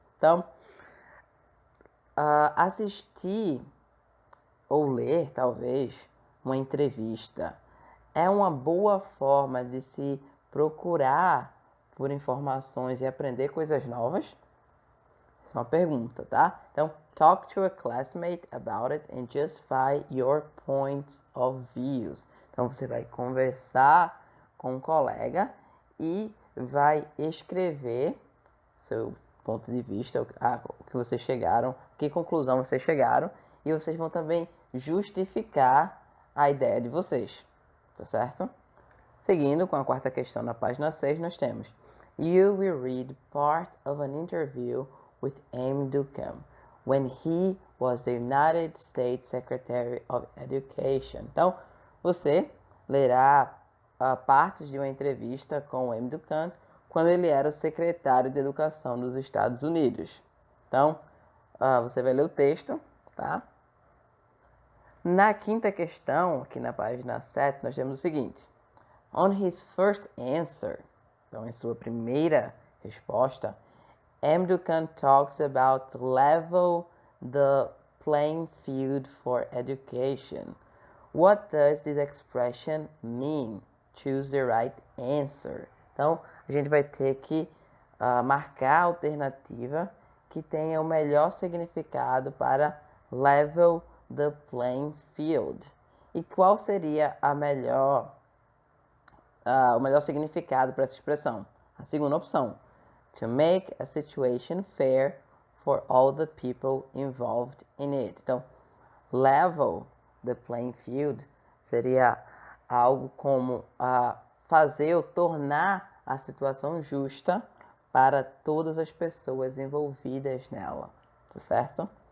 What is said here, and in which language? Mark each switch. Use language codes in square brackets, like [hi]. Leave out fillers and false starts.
[pt] Então, assistir ou ler, talvez, uma entrevista é uma boa forma de se procurar por informações e aprender coisas novas? Essa é uma pergunta, tá? Então, [en] talk to a classmate about it and justify your points of views. [pt] Então, você vai conversar com um colega e vai escrever seu ponto de vista, o que vocês chegaram, que conclusão vocês chegaram, e vocês vão também justificar a ideia de vocês, tá certo? Seguindo com a quarta questão na página 6, nós temos: [en] You will read part of an interview with M. Duchamp when he was the United States Secretary of Education. [pt] Então, você lerá partes de uma entrevista com o M. Duchamp quando ele era o secretário de Educação dos Estados Unidos. Então, você vai ler o texto, tá? Na quinta questão, aqui na página 7, nós temos o seguinte: [en] On his first answer, [pt] então em sua primeira resposta, M. [en] Duchamp talks about level the playing field for education. What does this expression mean? Choose the right answer. [pt] Então, a gente vai ter que marcar a alternativa que tenha o melhor significado para [en] level the playing field. [pt] E qual seria o melhor significado para essa expressão? A segunda opção: [en] to make a situation fair for all the people involved in it. [pt] Então, [en] level the playing field [pt] seria algo como fazer ou tornar a situação justa para todas as pessoas envolvidas nela, tá certo?